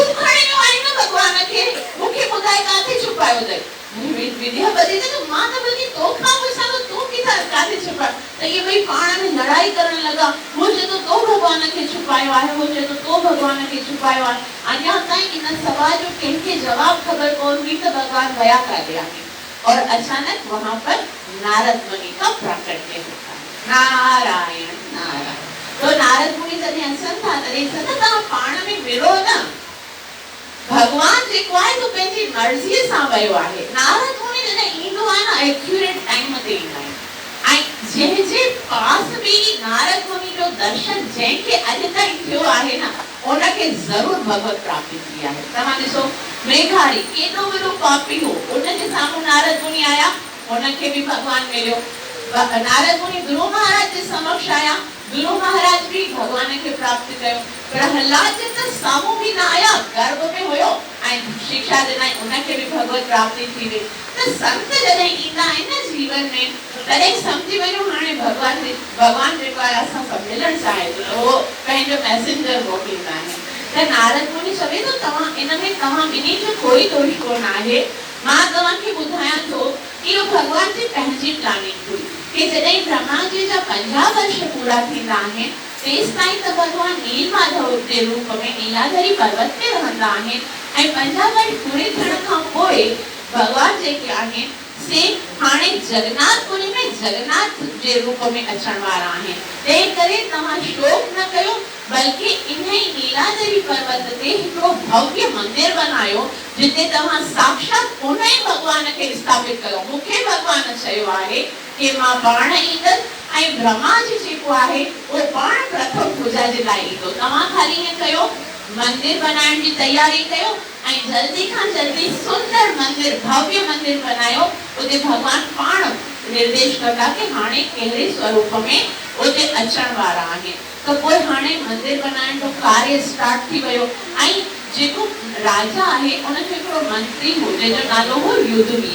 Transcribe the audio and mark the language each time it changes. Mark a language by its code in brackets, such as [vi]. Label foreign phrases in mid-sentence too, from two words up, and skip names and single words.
[sd] खणी वियो आहीं न भॻवान खे मूंखे ॿुधाए काथे छुपायो अथई विद्यापति चए थो मां त बल्कि तोखां पुछां थो तूं काथे छुपायो त इहे ॿई पाण में लड़ाई करण लॻा हू चए थो तो भॻवान खे छुपायो आहे हू चए थो तो भॻवान खे छुपायो आहे अञा ताईं इन सवाल जो कंहिंखे जवाबु ख़बर कोन हुई त भॻवान विया काॾे आहे [hi] और अचानक वहां पर नारद मुनि का प्राकट्य होता है [sd] नारायण नारायण तो नारद मुनि जॾहिं अचनि था तॾहिं चवंदा तव्हां पाण में विड़ो न भॻवान जेको आहे तो पंहिंजी मर्ज़ीअ सां वियो आहे नारद मुनि जॾहिं ईंदो आहे न [en] accurate time [sd] ते ईंदा आहिनि ऐं जंहिंजे पास बि नारद मुनि जो दर्शन जंहिंखे अॼु ताईं थियो आहे न उनखे ज़रूरु भगवत प्राप्ति थी आहे तव्हां ॾिसो मेघाड़ी केॾो वॾो पापी हो उनजे साम्हूं नारद मुनि आया उनखे बि भॻवान मिलियो नारद मुनि ध्रुव महाराज जे समक्ष आया ध्रुव महाराज भी भगवान के प्राप्त कयो प्रहलाद जे त साम्हूं भी न आया गर्भ में हुयो ऐं शिक्षा ॾिनई उनखे भी भगवत प्राप्ति थी वई त संत जॾहिं ईंदा आहिनि न जीवन में तॾहिं सम्झी वञो हाणे भगवान जेको आहे असां सां मिलणु चाहे थो उहो पंहिंजो मैसेंजर मोकिलींदा आहिनि त नारद मुनि चवे थो तव्हां इन में तव्हां ॿिन्ही जो कोई दोष कोन आहे मां तव्हांखे ॿुधायां थो कि इहो भॻवान जी पंहिंजी प्लानिंग हुई कि जॾहिं ब्रह्मा जी जा 50 वर्ष पूरा थींदा आहिनि तेसि ताईं त भॻवान नीलमाधव जे रूप में नीलाधरी पर्वत ते रहंदा आहिनि ऐं 50 वर्ष पूरे थियण खां पोइ भॻवान जेके आहिनि से हाणे जगन्नाथपुरी में जगन्नाथ जे रूप में अचण वारा आहिनि। तंहिं करे तव्हां शोक न कयो बल्कि इन्ही नीलाधरी पर्वत ते हिकिड़ो भव्य मंदिर बनायो जिते तव्हां साक्षात उन्ही भॻवान खे स्थापित कयो। मूंखे भॻवान चयो आहे कि मां पाण ईंदसि ऐं ब्रह्मा जी जेको आहे उहो पाण प्रथम पूजा जे लाइ ईंदो। तव्हां ख़ाली ईअं कयो मंदिर बनाइण जी तैयारी कयो ऐं जल्दी खां जल्दी सुंदर मंदिर भव्य मंदिर बनायो। उते भगवान पाण निर्देश कंदा कि हाणे कहिड़े स्वरूप में उते अचण वारा आहिनि। तो पोइ हाणे मंदिर बनाइण जो कार्य स्टार्ट थी वियो ऐं जेको राजा आहे उनखे हिकिड़ो मंत्री हो जंहिंजो नालो हो युद्धवीर।